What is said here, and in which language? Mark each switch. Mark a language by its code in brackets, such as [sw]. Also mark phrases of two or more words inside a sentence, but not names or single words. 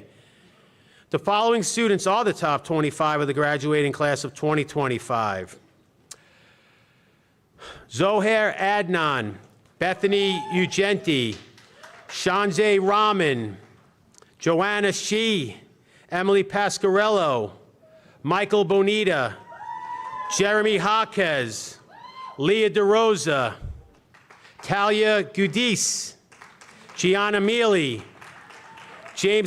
[en] The following students are the top 25 of the graduating class of 2025. Zohair Adnan, Bethany Ugenti, Shanze Rahman, Joanna Shee, Emily Pasquarello, Michael Bonita, Jeremy Jaquez, Leah DeRosa, Talia Gudis, Gianna Mealy, James